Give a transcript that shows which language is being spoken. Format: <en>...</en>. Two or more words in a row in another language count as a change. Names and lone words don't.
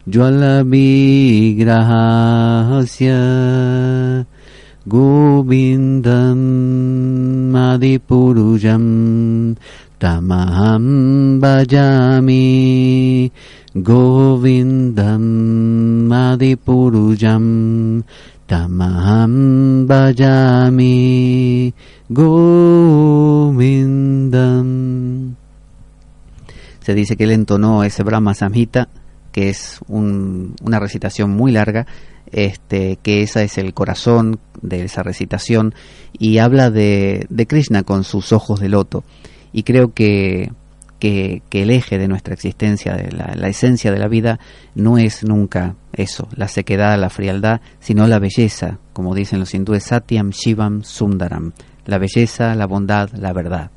<sa>jwalavigrahasya govindam adipurujam tamaham bhajami govindam adipurujam tamaham bhajami govindam.</sa> <es>Se dice que él entonó ese Brahma Samhita, que es una recitación muy larga, que esa es el corazón de esa recitación, y habla de Krishna con sus ojos de loto. Y creo que que el eje de nuestra existencia, de la esencia de la vida, no es nunca eso, la sequedad, la frialdad, sino la belleza, como dicen los hindúes,</es> <sa>Satyam, Shivam, Sundaram,</sa> <es>la belleza, la bondad, la verdad.</es>